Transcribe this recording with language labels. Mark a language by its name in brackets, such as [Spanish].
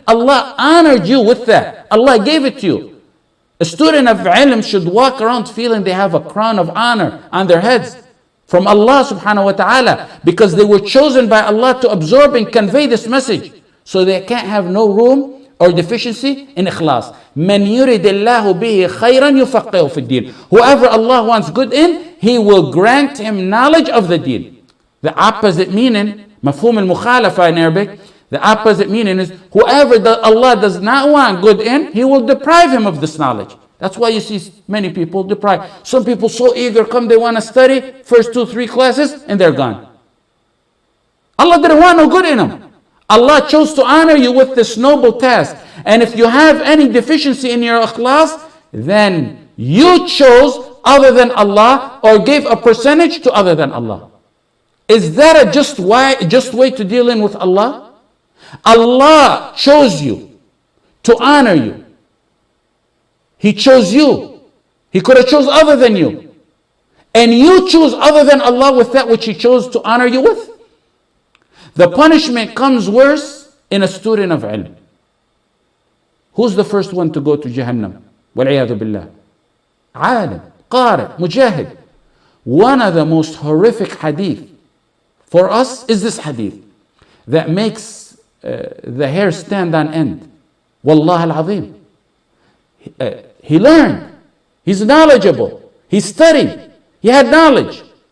[English] Allah honored you with that. Allah gave it to you. A student of ilm should walk around feeling they have a crown of honor on their heads from Allah subhanahu wa ta'ala, because they were chosen by Allah to absorb and convey this message. So they can't have no room or deficiency in Ikhlaas. [Arabic] من يرد الله به خيرا يفقهه في الدين. [English] Whoever Allah wants good in, He will grant him knowledge of the deen. The opposite meaning, [Arabic] مفهوم المخالفة [English] in Arabic, the opposite meaning is whoever Allah does not want good in, He will deprive him of this knowledge. That's why you see many people deprived. Some people so eager, come, they want to study, first 2-3 classes, and they're gone. Allah didn't want no good in them. Allah chose to honor you with this noble task. And if you have any deficiency in your Ikhlaas, then you chose other than Allah or gave a percentage to other than Allah. Is that a just way to deal in with Allah? Allah chose you to honor you. He chose you. He could have chose other than you. And you choose other than Allah with that which He chose to honor you with. The punishment comes worse in a student of ilm. Who's the first one to go to Jahannam? [Arabic] وَالْعِيَاذُ بِاللَّهِ. عالم, قارئ, mujahid. [English] One of the most horrific hadith for us is this hadith that makes the hair stand on end. Wallah al-azim. He learned. He's knowledgeable. He studied. He had knowledge.